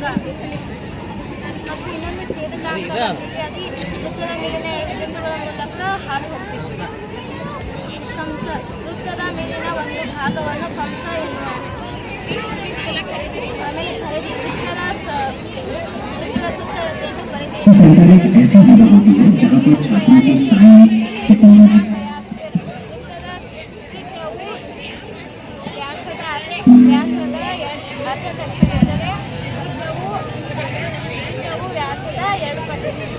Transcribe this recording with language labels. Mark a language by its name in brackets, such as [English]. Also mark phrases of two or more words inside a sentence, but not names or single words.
[Kannada] ಮತ್ತು ಇನ್ನೊಂದು ಛೇದಕ ಅಂತ ಬರ್ತೈತಿ, ಅದು ವೃತ್ತದ ಮೇಲಿನ ಎರಡು ಬಿಂದುಗಳ ಮೂಲಕ ಹಾದು ಹೋಗ್ತೈತಿ. ಕಂಸ ವೃತ್ತದ ಮೇಲಿನ ಒಂದು ಭಾಗವನ್ನು ಕಂಸ ಎನ್ನುವರು. ಆಮೇಲೆ ವೃತ್ತದ ಸುತ್ತಳತೆಯನ್ನು ಬರೆದಿದೆ. [Hindi] सेंटर एक ऐसी जगह होती है जहाँ पर छात्रों को साइंस, टेक्नोलॉजी [Kannada] ವೃತ್ತದ ತ್ರಿಜ್ಯವು ವ್ಯಾಸದ ಅರ್ಧದಷ್ಟಿದ್ದರೆ ತ್ರಿಜ್ಯವು ವ್ಯಾಸದ ಎರಡು ಪಟ್ಟು.